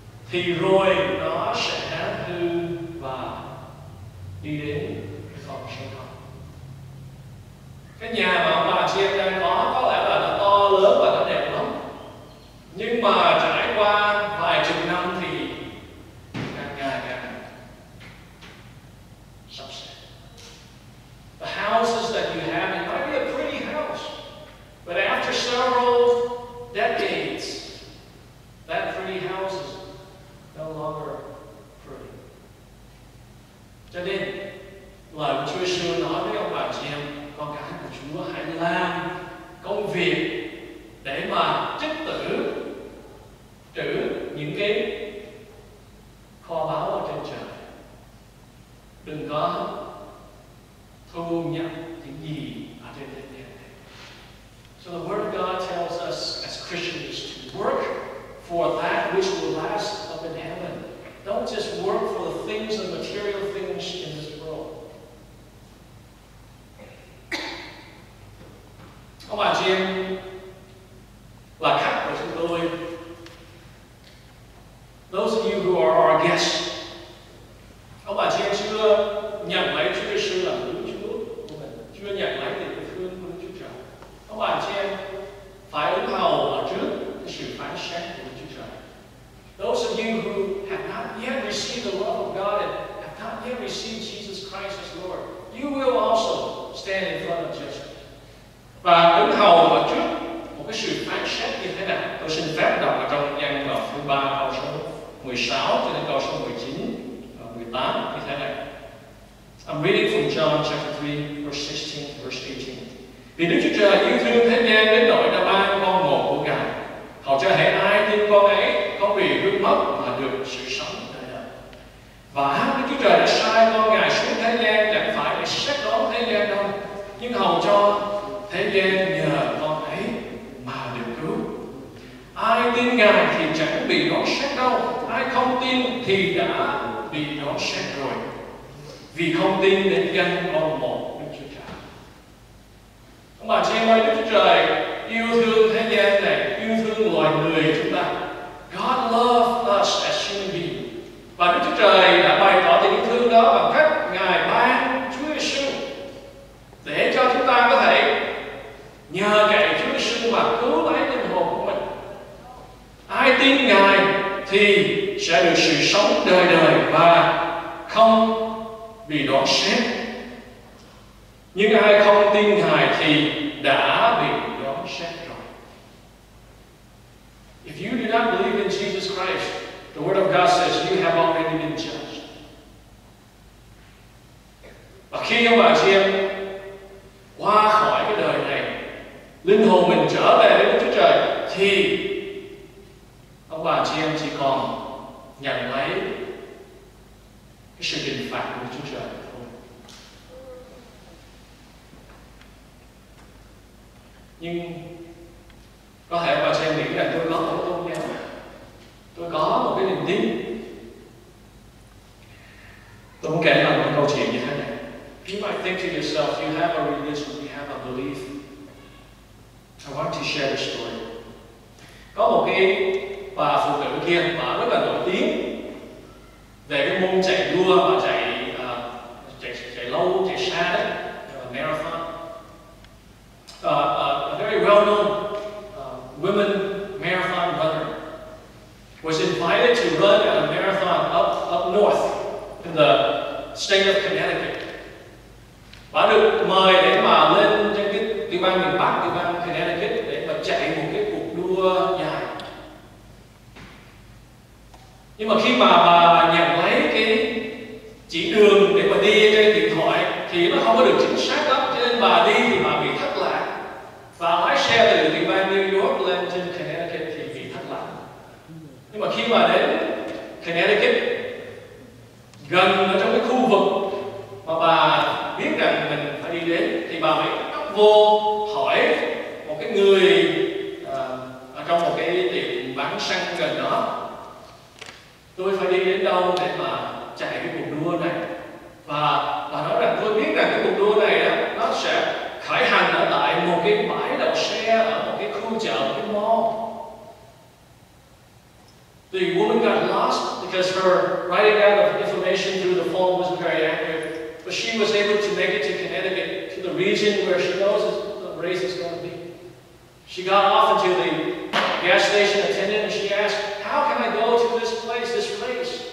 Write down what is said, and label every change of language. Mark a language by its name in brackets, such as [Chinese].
[Vietnamese] thì rồi nó sẽ hư và đi đến cái phòng sông hồng. Cái nhà mà ông bà chị em đang có lẽ là nó to lớn và nó đẹp lắm, nhưng mà trải qua vài chục năm thì càng ngày càng sập sệ. [English] The houses that you have, it might be a pretty house, but after several decades, that pretty house is no longer pretty. [Vietnamese] Cho nên lời của Chúa Giêsu nói với ông bà chị em, con cái của Chúa hãy làm công việc để mà tích trữ những cái kho báu ở trên trời. Đừng có thu nhập những gì ở trên thế gian này. [English] So the Word of God tells us as Christians to work for that which will last up in heaven. Don't just work for the things, the material things in this world. [Vietnamese] Ông bà chị em là khách của chúng tôi. [English] Those of you who are our guests, [Vietnamese] ông bà chị em chưa nhận lấy Chúa Giêsu làm cứu Chúa của mình, chưa nhận lấy tình yêu thương của Đức Chúa Trời. Ông bà chị em phải ứng hầu ở trước cái sự phán xét của Đức Chúa Trời. [English] Those of you who have not yet received the love of God and have not yet received Jesus Christ as Lord, you will also stand in front of judgment. [Vietnamese] Và ứng hầu ở trước một cái sự phán xét như thế nào? Tôi xin phép đọc ở trong gian đoạn thứ 3 câu số 16 cho đến câu số 19 và 18 như thế này. [English] I'm reading from John chapter 3, verse 16 to verse 18. [Vietnamese] Vì Đức Chúa Trời yêu thương thế gian đến nỗi đã ban con một của Ngài, hầu cho hễ ai tin con ấy không bị hư mất mà được sự sống đời đời. Và Đức Chúa Trời đã sai con Ngài xuống thế gian chẳng phải để xét đoán thế gian đâu, nhưng hầu cho thế gian nhờ con ấy mà được cứu. Ai tin Ngài thì chẳng bị đoán xét đâu, ai không tin thì đã bị đoán xét rồi, vì không tin đến danh con một Đức Chúa Trời. Ông bà chị em ơi, Đức Chúa Trời yêu thương thế gian này, yêu thương loài người chúng ta. [English] God loved us as human beings. [Vietnamese] Và Đức Chúa Trời đã bày tỏ tình yêu thương đó bằng cách Ngài ban Chúa Giêsu để cho chúng ta có thể nhờ cậy Chúa Giêsu mà cứu lấy linh hồn của mình. Ai tin Ngài thì sẽ được sự sống đời đời và không bị đoán xét. Nhưng ai không tin Ngài thì đã bị đoán xét rồi. [English] If you do not believe in Jesus Christ, the Word of God says you have already been judged. [Vietnamese] Và khi ông bà chị em qua khỏi cái đời này, linh hồn mình trở về với Đức Chúa Trời, thì ông bà chị em chỉ còn nhận lấy cái sự trừng phạt của Đức Chúa Trời thôi. Nhưng có thể bà chị em nghĩ rằng tôi có một tôn giáo, tôi có một cái niềm tin. Tôi muốn kể lại một câu chuyện như thế này. [English] You might think to yourself, you have a religion, you have a belief. I want to share a story. [Vietnamese] Có một cái bà phụ nữ kia, bà rất là nổi tiếng về cái môn chạy đua và chạy lâu, chạy xa đấy, marathon. [English] A very well-known women marathon runner was invited to run at a marathon up north in the state of Connecticut. [Vietnamese] Bà được mời để mà lên trên cái tiểu bang miền Bắc, tiểu bang Connecticut để mà chạy một cái cuộc đua dài. Nhưng mà khi mà bà nhận lấy cái chỉ đường để mà đi trên điện thoại thì nó không có được chính xác lắm, cho nên bà đi thì bà bị thất lạc. Và lái xe từ tiểu bang New York lên trên Connecticut thì bị thất lạc. Nhưng mà khi mà đến Connecticut, gần ở trong cái khu vực mà bà biết rằng mình phải đi đến, thì bà mới vô hỏi một cái người ở trong một cái tiệm bán xăng gần đó, tôi phải đi đến đâu để mà chạy cái cuộc đua này. Và bà nói rằng tôi biết rằng cái cuộc đua này đó, nó sẽ khởi hành ở tại một cái bãi đậu xe ở một cái khu chợ, một cái mall. [English] The woman got lost because her writing down of information through the phone wasn't very accurate. But she was able to make it to Connecticut, to the region where she knows the race is going to be. She got off into the gas station attendant and she asked, how can I go to this place, this race?